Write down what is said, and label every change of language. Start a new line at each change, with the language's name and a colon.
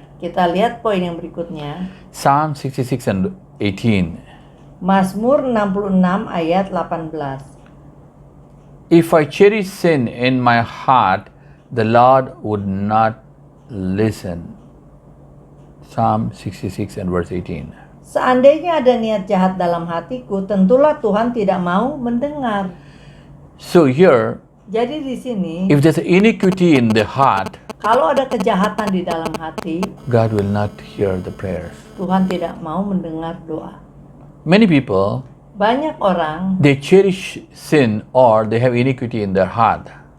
Indonesian: Kita lihat poin yang berikutnya.
English: Psalm 66 and 18.
Indonesian: Mazmur 66 ayat 18.
English: If I cherish sin in my heart, the Lord would not listen. Psalm 66 and verse 18.
Indonesian: Seandainya ada niat jahat dalam hatiku, tentulah Tuhan tidak mau mendengar.
English: So here,
Indonesian: Jadi di sini,
English: if there's iniquity in the heart,
Indonesian: kalau ada kejahatan di dalam hati,
English: God will not hear the prayers.
Indonesian: Tuhan tidak mau mendengar doa.
English: Many people,
Indonesian: Banyak orang,
English: they cherish sin or they have iniquity in their heart.